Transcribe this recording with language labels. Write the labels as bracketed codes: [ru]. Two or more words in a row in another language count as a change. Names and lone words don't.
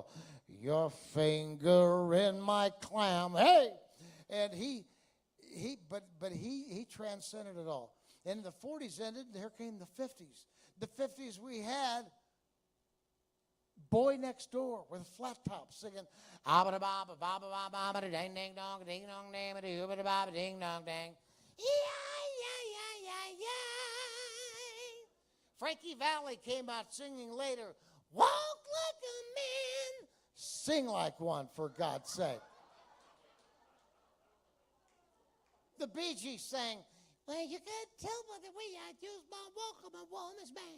[en] Your finger in my clam. Hey, and he transcended it all. And the 40s ended, and here came the 50s. The 50s we had Boy Next Door with flat tops singing abba ba ba ba ba ba ba ding ding dong ding dong ding ba ba ba ding dong ding. Yeah. Frankie Valli came out singing later. Walk like a man, sing like one, for God's sake. The Bee Gees sang, well, you can't tell by the way I use my walk, I'm a woman's man.